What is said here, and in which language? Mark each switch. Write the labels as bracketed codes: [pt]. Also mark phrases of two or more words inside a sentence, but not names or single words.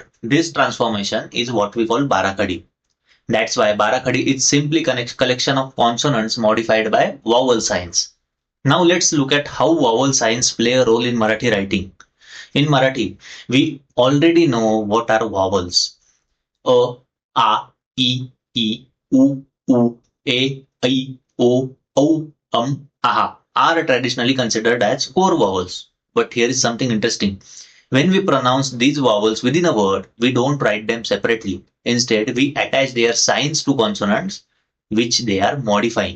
[en] This transformation is what we call barakadi. That's why Barakhadi is simply collection of consonants modified by vowel signs. Now let's look at how vowel signs play a role in Marathi writing. In Marathi, we already know what are vowels. A, u, e, aha are traditionally considered as core vowels. But here is something interesting. When we pronounce these vowels within a word, we don't write them separately. Instead, we attach their signs to consonants which they are modifying.